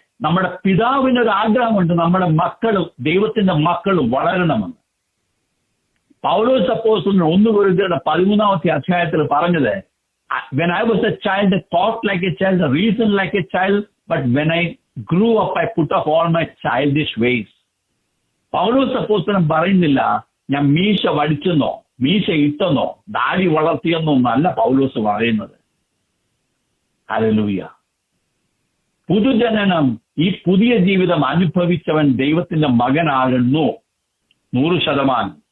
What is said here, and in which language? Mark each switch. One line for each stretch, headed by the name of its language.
Malayalam: നമ്മുടെ പിതാവിനൊരു ആഗ്രഹമുണ്ട് നമ്മുടെ മക്കളും ദൈവത്തിന്റെ മക്കളും വളരണമെന്ന്. പൗലോസ് അപ്പോസ്തലൻ 1 കൊരിന്ത്യരുടെ 13-ാമത്തെ അധ്യായത്തിൽ പറഞ്ഞത്,
English: when I was a child I thought like a child, I reasoned like a child, but when I grew up I put off all my childish ways.
Malayalam: പൗലോസ് അപ്പോസ്തലൻ പറയുന്നില്ല ഞാൻ മീശ വടിച്ചെന്നോ മീശ ഇട്ടെന്നോ ദാടി വളർത്തിയെന്നോ എന്നല്ല പൗലോസ് പറയുന്നത്. ഹല്ലേലൂയ. പുതുജനനം, ഈ പുതിയ ജീവിതം അനുഭവിച്ചവൻ ദൈവത്തിന്റെ മകനാകുന്നു 100%.